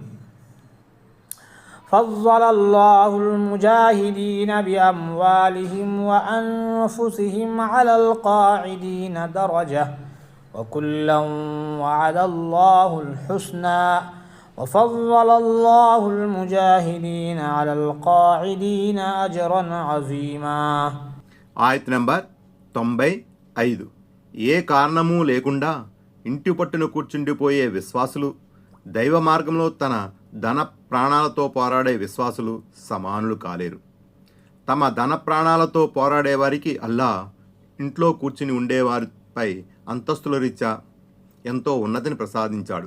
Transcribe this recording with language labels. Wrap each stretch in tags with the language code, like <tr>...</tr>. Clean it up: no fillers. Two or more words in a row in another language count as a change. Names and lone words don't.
<ar>فضل الله المجاهدين بأموالهم وأنفسهم على القاعدين درجة وكلا وعد الله الحسنى وفضل الله المجاهدين على القاعدين أجرا عظيما.</ar> <te>ఆయత్ నంబర్ 95. ఏ కారణము లేకుండా ఇంటి పట్టున కూర్చుండిపోయే విశ్వాసులు, దైవ మార్గంలో తన ధన ప్రాణాలతో పోరాడే విశ్వాసులు సమానులు కాలేరు. తమ ధన ప్రాణాలతో పోరాడే వారికి అల్లా ఇంట్లో కూర్చుని ఉండేవారిపై అంతస్తుల రీత్యా ఎంతో ఉన్నతిని ప్రసాదించాడు.</te>